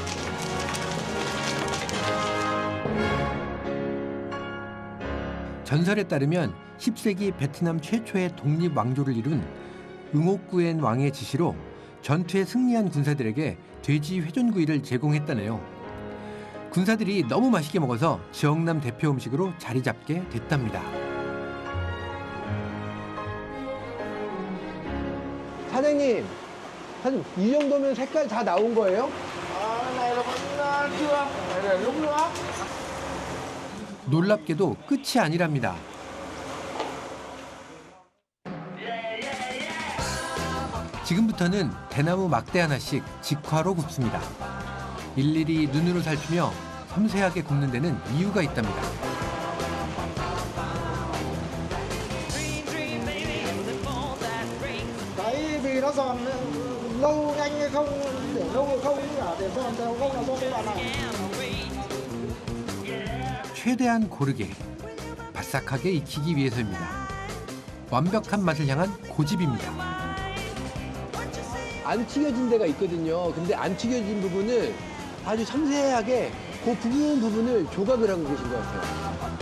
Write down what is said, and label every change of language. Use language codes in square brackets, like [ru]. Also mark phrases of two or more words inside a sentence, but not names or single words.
[ko] 전설에 따르면 10세기 베트남 최초의 독립 왕조를 이룬 응옥구엔 왕의 지시로 전투에 승리한 군사들에게 돼지 회전구이를 제공했다네요. 군사들이 너무 맛있게 먹어서 지역남 대표 음식으로 자리 잡게 됐답니다. 사장님, 이 정도면 색깔 다 나온 거예요? [vi] Này là vẫn chưa, phải để lúc nữa. [ko] 놀랍게도 끝이 아니랍니다. 지금부터는 대나무 막대 하나씩 직화로 굽습니다. 일일이 눈으로 살피며 섬세하게 굽는 데는 이유가 있답니다. [vi] Cái vì nó giòn lâu nhanh hay không, để lâu hay không, để giòn đều không là do cái đoạn này. [ko] 최대한 고르게 바삭하게 익히기 위해서입니다. 완벽한 맛을 향한 고집입니다. 안 튀겨진 데가 있거든요. 근데 안 튀겨진 부분을 아주 섬세하게 그 부분을 조각을 하고 계신 것 같아요.